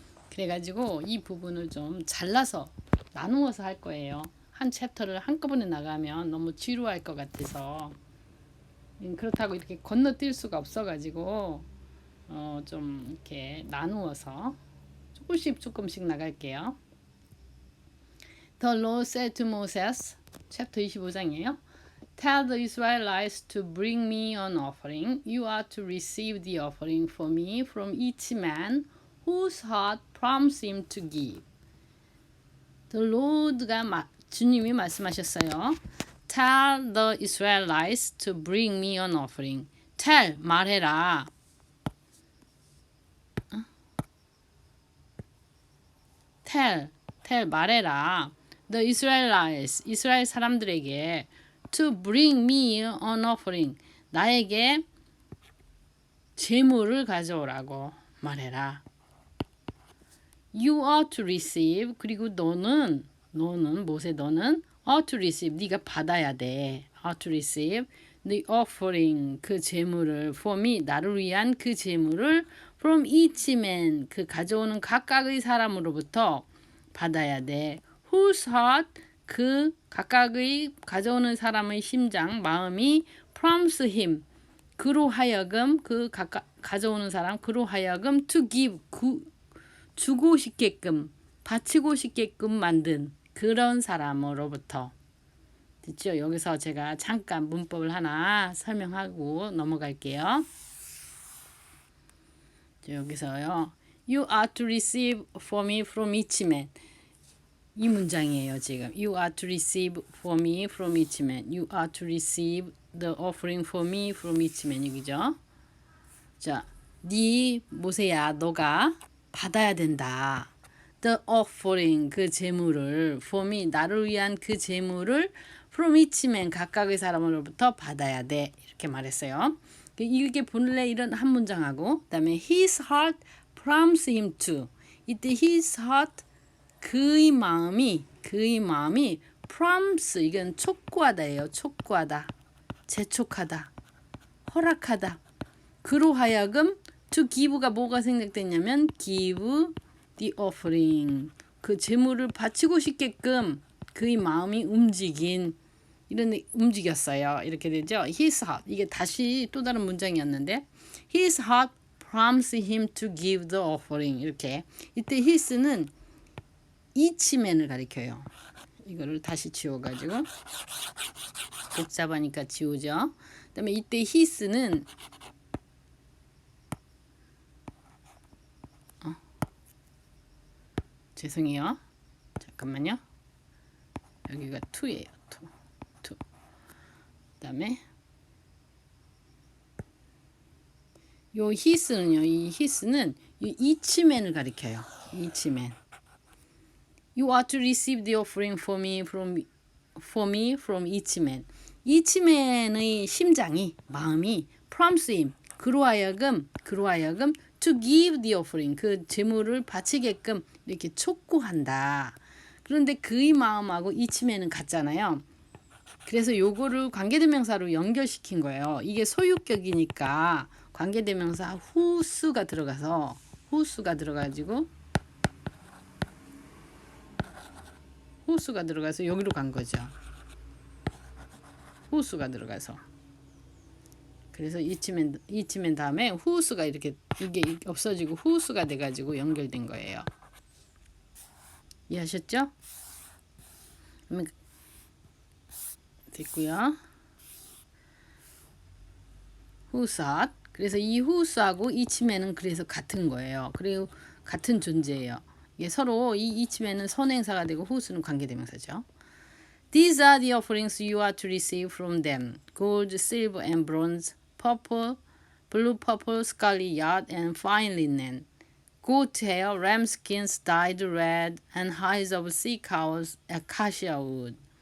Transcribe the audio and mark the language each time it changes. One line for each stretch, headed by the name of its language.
Korean: 그래가지고 이 부분을 좀 잘라서 나누어서 할 거예요. 한 챕터를 한꺼번에 나가면 너무 지루할 것 같아서 그렇다고 이렇게 건너뛸 수가 없어가지고 좀 이렇게 나누어서 조금씩 나갈게요.
English: The Lord said to Moses,
Korean: 챕터 25장이에요.
English: Tell the Israelites to bring me an offering. You are to receive the offering for me from each man whose heart prompts him to give. The Lord가
Korean: 주님이 말씀하셨어요.
English: Tell the Israelites to bring me an offering.
Korean: Tell 말해라.
English: Tell
Korean: 말해라.
English: The Israelites
Korean: 이스라엘 사람들에게
English: to bring me an offering
Korean: 나에게 제물을 가져오라고 말해라.
English: You are to receive
Korean: 그리고 너는 모세 너는
English: are to receive
Korean: 네가 받아야 돼.
English: are to receive the offering
Korean: 그 제물을
English: for me
Korean: 나를 위한 그 제물을
English: from each man
Korean: 그 가져오는 각각의 사람으로부터 받아야 돼.
English: Whose heart
Korean: 그 각각의 가져오는 사람의 심장 마음이
English: prompts him
Korean: 그로 하여금 그 가져오는 사람 그로 하여금
English: to give
Korean: 주고 싶게끔 바치고 싶게끔 만든 그런 사람으로부터 됐죠? 여기서 제가 잠깐 문법을 하나 설명하고 넘어갈게요. 여기서요.
English: You are to receive for me from each man.
Korean: 이 문장이에요 지금.
English: You are to receive for me from each man. You are to receive the offering for me from each man.
Korean: 여기죠. 자, 네 모세야 너가 받아야 된다.
English: The offering
Korean: 그 제물을
English: for me
Korean: 나를 위한 그 제물을
English: from each man
Korean: 각각의 사람으로부터 받아야 돼. 이렇게 말했어요. 이게 본래 이런 한 문장하고 그다음에
English: his heart prompts him to
Korean: 이때
English: his heart
Korean: 그의 마음이
English: prompts
Korean: 이건 촉구하다예요. 촉구하다, 재촉하다, 허락하다. 그로 하여금
English: to give
Korean: 가 뭐가 생략됐냐면
English: give the offering
Korean: 그 제물을 바치고 싶게끔 그의 마음이 움직였어요. 이렇게 되죠.
English: His heart
Korean: 이게 다시 또 다른 문장이었는데
English: His heart prompts him to give the offering
Korean: 이렇게 이때 his는
English: each man
Korean: 을 가리켜요. 이거를 다시 지워가지고 복잡하니까 지우죠. 그다음에 이때 his는 죄송해요. 잠깐만요. 여기가 to예요. to. 그다음에 요 his는요. 이 his는 이 each man을 가리켜요.
English: each man. You are to receive the offering for me from each man.
Korean: each man의 심장이 마음이
English: prompts him
Korean: 그로 하여금
English: to give the offering
Korean: 그 제물을 바치게끔 이렇게 촉구한다. 그런데 그의 마음하고
English: each man
Korean: 은 같잖아요. 그래서 요거를 관계대명사로 연결시킨 거예요. 이게 소유격이니까 관계대명사 whose가 들어가지고 호수가 들어가서 여기로 간 거죠. 호수가 들어가서. 그래서 이치맨 다음에 후수가 이게 없어지고 후수가 돼가지고 연결된 거예요. 이해하셨죠? 됐고요. 후스핫. 그래서 이 후스하고 이치맨은 그래서 같은 거예요. 그리고 같은 존재예요. 이게 서로 이 이치맨은 선행사가 되고 후수는 관계대명사죠.
English: These are the offerings you are to receive from them. Gold, silver and bronze, purple, blue, purple, scarlet yarn and fine linen. Goat hair, ram skins dyed red and hides of sea cows, acacia wood.